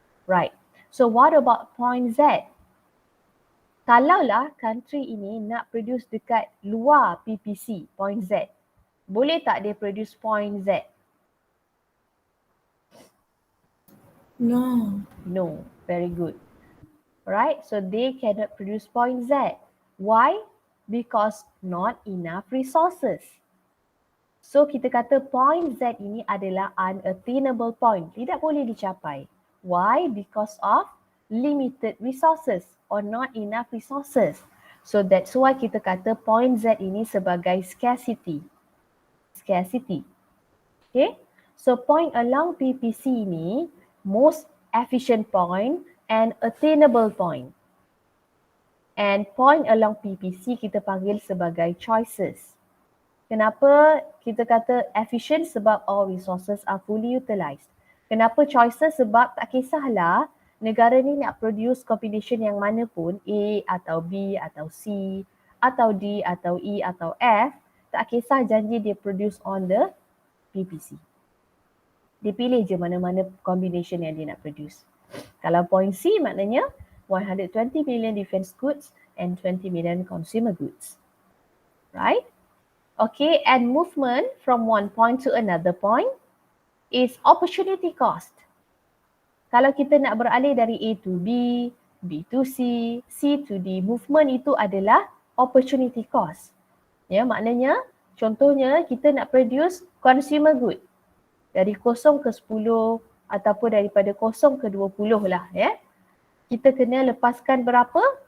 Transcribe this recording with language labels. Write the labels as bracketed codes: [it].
[en] Right. So what about point Z? [ms] Kalaulah country ini nak produce dekat luar PPC, point Z, [en] boleh tak dia produce point Z? No. No. Very good. Right. So they cannot produce point Z. Why? Because not enough resources. So [ms] kita kata [en] point Z [ms] ini adalah [en] unattainable point. [ms] Tidak boleh dicapai. [en] Why? Because of limited resources or not enough resources. So that's why [ms] kita kata [en] point Z [ms] ini sebagai [en] scarcity. Scarcity. Okay. So point along PPC ini most efficient point and attainable point. And point along PPC [ms] kita panggil sebagai [en] choices. [ms] Kenapa kita kata efficient? [en] Sebab all resources are fully utilized. [ms] Kenapa choices? Sebab tak kisahlah negara ni nak produce combination yang mana pun, A atau B atau C atau D atau E atau F, tak kisah janji dia produce [en] on the PPC. [ms] Dia pilih je mana-mana combination yang dia nak produce. [en] Kalau point C maknanya 120 million defense goods and 20 million consumer goods. Right? Okay, and movement from one point to another point is opportunity cost. [ms] Kalau kita nak beralih dari A to B, B to C, C to D, movement itu adalah opportunity cost. Maknanya contohnya kita nak produce consumer good dari 0 ke 10 ataupun daripada 0 ke 20 lah kita kena lepaskan berapa?